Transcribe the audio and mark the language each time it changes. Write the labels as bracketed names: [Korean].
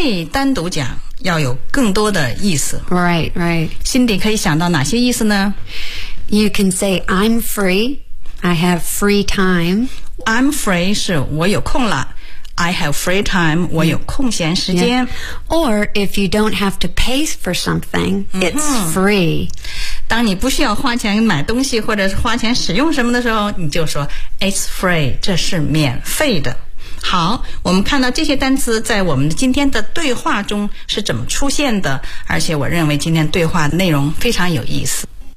[Chinese] 单独讲要有更多的意思。 [English] Right [Chinese] Cindy 可以想到哪些意思呢？ [English] You can say I'm free, I have free time. I'm free [Chinese] 是我有空了， [English] I have free time [Chinese] 我有空闲时间。 [English] Or if you don't have to pay for something, it's free. [Chinese] 当你不需要花钱买东西或者是花钱使用什么的时候，你就说 [English] it's free, [Chinese] 这是免费的。好，我们看到这些单词在我们今天的对话中是怎么出现的，而且我认为今天对话的内容非常有意思。